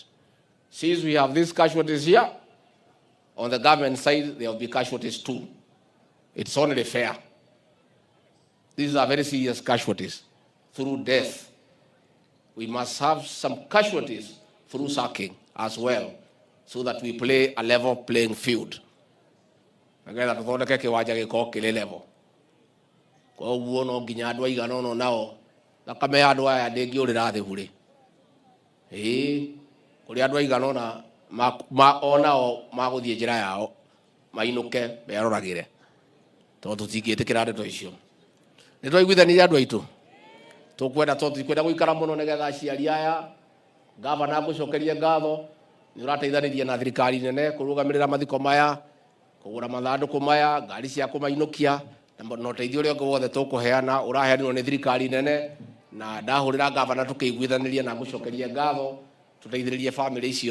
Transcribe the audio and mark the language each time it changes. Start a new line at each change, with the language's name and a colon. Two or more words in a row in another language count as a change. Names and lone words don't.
English: Since we have these casualties here, on the government side, there will be casualties too. It's only fair. These are very serious casualties through death. We must have some casualties through sacking as well, so that we play a level playing field. Again,
Kikuyu: tuthondeke kiwanja giko kile level. Kwa uguo no nginya andu aigana ono nao thakame ya andu aya ndingiurira thi huri. Kuri andu aigana ona onao maguthie njira yao mainuke beroragire tondu tutingitikira ndeto icio. Ni twaiguithanirie andu aitu tukwenda tukwenda guikara muno nigetha aciari aya gavana gucokerie ngatho ni urateithanirie na thirikari nene kurugamirira mathiko maya kugura mathanduku maya ngari cia kumainukia na uteithio uria wothe tukuheana uraheanirwo ni thirikari nene na ndahurira gavana tukiguithanirie na gucokerie ngatho tuteithiririe family icio